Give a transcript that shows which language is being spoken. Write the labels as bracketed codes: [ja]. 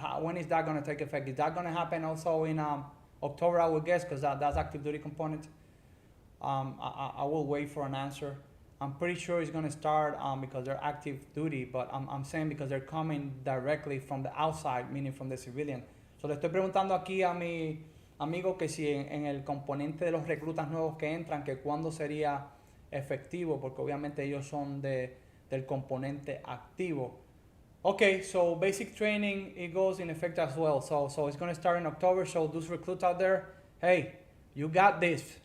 [en] When is that going to take effect? Is that going to happen also in October, I would guess, because that's active duty component? I will wait for an answer. I'm pretty sure it's going to start because they're active duty, but I'm saying because they're coming directly from the outside, meaning from the civilian. [es] So le estoy preguntando aquí a mi amigo que si en el componente de los reclutas nuevos que entran, que cuándo sería efectivo, porque obviamente ellos son del componente activo. [en] Okay, so basic training, it goes in effect as well. So it's going to start in October. So those recruits out there, hey, you got this.